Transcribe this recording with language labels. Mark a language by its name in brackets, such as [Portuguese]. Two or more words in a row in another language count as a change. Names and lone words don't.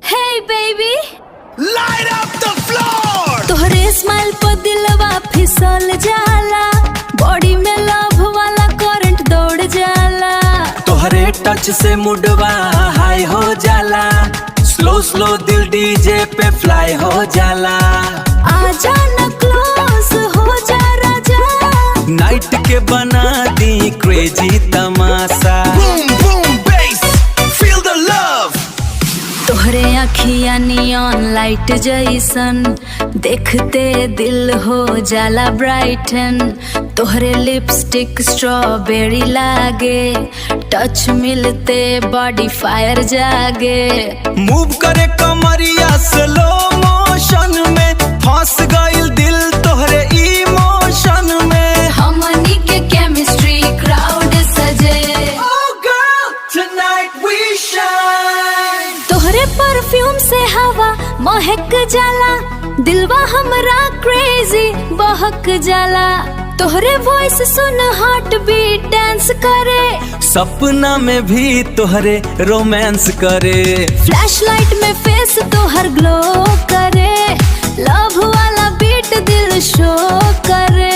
[English] Hey baby, Light up the floor. [Bhojpuri] तोहरे स्माइल पर दिलवा फिसल जाला, बॉडी में लव वाला करंट दौड़ जाला। तोहरे टच से मुडवा हाई हो जाला, [English] slow slow [Bhojpuri] दिल डीजे पे फ्लाई हो जाला। आजा न क्लोज हो जा राजा, नाइट के बना दी क्रेजी तमाशा। [English] Boom boom bass, feel the love. [Bhojpuri] तोहरे अखियां [English] neon light [Bhojpuri] जैसन, देखते दिल हो जाला ब्राइटन। तोहरे [English] lipstick strawberry [Bhojpuri] लागे, टच मिलते [English] body fire [Bhojpuri] जागे। मूव करे कमरिया [English] slow motion [Bhojpuri] में, फंस गइल दिल तोहरे इमोशन में। हमनी के [English] chemistry crowd [Bhojpuri] सजे, [English] Oh girl, tonight we shine. [Bhojpuri] तोहरे परफ्यूम से हवा महक जाला, दिलवा हमरा क्रेजी बहक जाला। तोहरे वॉइस सुन [English] heart beat dance [Bhojpuri] करे, सपना में भी तोहरे रोमांस करे। [English] flash light [Bhojpuri] में फेस तोहर ग्लो करे, लव वाला बीट दिल शो करे।